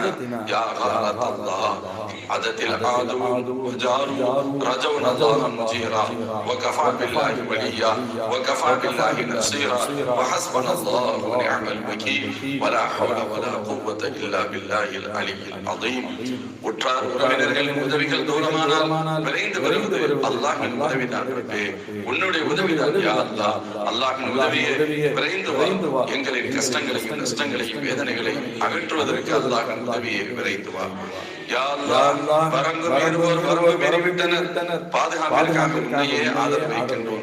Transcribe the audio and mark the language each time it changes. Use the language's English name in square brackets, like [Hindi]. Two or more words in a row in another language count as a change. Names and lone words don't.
[Arabic] يا غارة الله عدت العدو وجاروا رجونا الله مجيرا وكفى بالله وليا وكفى بالله نصيرا وحسبنا الله ونعم الوكيل ولا حول ولا قوة إلا بالله العلي العظيم. [Tamil] உற்றார் உறவினர்களின் உதவிகள் தூரமானால் விரைந்து வருவது அல்லாஹ்வின் உதவிதான். உன்னுடைய உதவிதான் [Arabic] يا الله. [Tamil] அல்லாஹ்வின் உதவியே விரைந்து வா. எங்களின் கஷ்டங்களையும் நஷ்டங்களையும் வேதனைகளையும் அகற்றுவதற்கு அல்லாஹ்வின் உதவியே விரைந்து வா. [Arabic] يا الله [Tamil] வரங்கு மீறுவோர் வரம்பு மீறிவிட்டனர், பாதுகாப்பிற்காக உன்னையே ஆதரவு வைக்கின்றோம்.